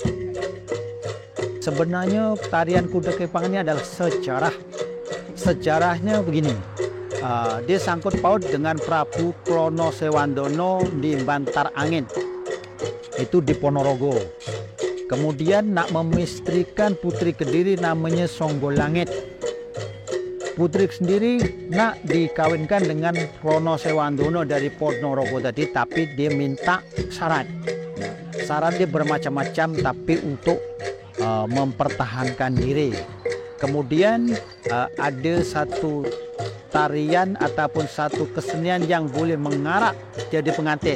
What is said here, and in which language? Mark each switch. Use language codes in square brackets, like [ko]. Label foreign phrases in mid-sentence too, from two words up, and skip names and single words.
[ms] Sebenarnya tarian kuda kepang ini adalah sejarah. Sejarahnya begini, dia sangkut paut dengan Prabu Klono Sewandono di Bantar Angin, itu di Ponorogo. Kemudian nak memistrikan putri Kediri namanya Songgolangit. Putri sendiri nak dikawinkan dengan Klono Sewandono dari Ponorogo tadi, tapi dia minta syarat. Syarat dia bermacam-macam, tapi untuk mempertahankan diri. Kemudian ada satu tarian ataupun satu kesenian yang boleh mengarak jadi pengantin.